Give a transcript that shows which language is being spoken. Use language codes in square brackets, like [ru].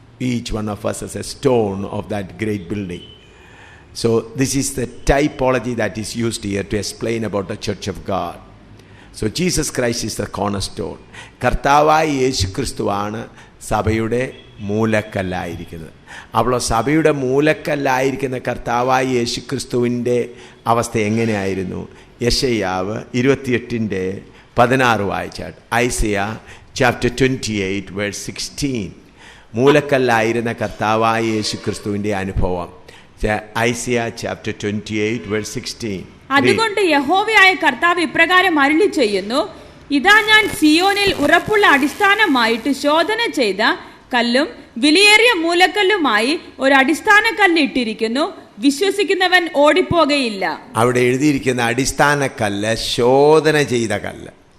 [en] Each one of us is a stone of that great building. So this is the typology that is used here to explain about the church of God. So Jesus Christ is the cornerstone. [ml] കർത്താവായ യേശു ക്രിസ്തുവാണ് സഭയുടെ മൂലക്കല്ലായിരിക്കുന്നത്. അപ്പോൾ സഭയുടെ മൂലക്കല്ലായിരിക്കുന്ന കർത്താവായ യേശു ക്രിസ്തുവിൻ്റെ അവസ്ഥ എങ്ങനെയായിരുന്നു? യെശയ്യാവ് 28:16 വായിച്ചാട്ട്. [en] Isaiah chapter 28 verse 16. [ml] മൂലക്കല്ലായിരുന്ന കർത്താവായ യേശു ക്രിസ്തുവിൻ്റെ അനുഭവം. [en] Isaiah chapter 28 verse 16. [ml] അതുകൊണ്ട് യഹോവയായ കർത്താവ് ഇപ്രകാരം അരുളി ചെയ്യുന്നു, ഇതാ ഞാൻ സിയോനിൽ ഉറപ്പുള്ള അടിസ്ഥാനമായിട്ട് ശോധന ചെയ്ത കല്ലും വിലയേറിയ മൂലക്കല്ലുമായി ഒരു അടിസ്ഥാന കല്ല് ഇട്ടിരിക്കുന്നു, വിശ്വസിക്കുന്നവൻ ഓടിപ്പോകയില്ല. അവിടെ എഴുതിയിരിക്കുന്ന അടിസ്ഥാന കല്ല് ശോധന ചെയ്ത കല്ല്.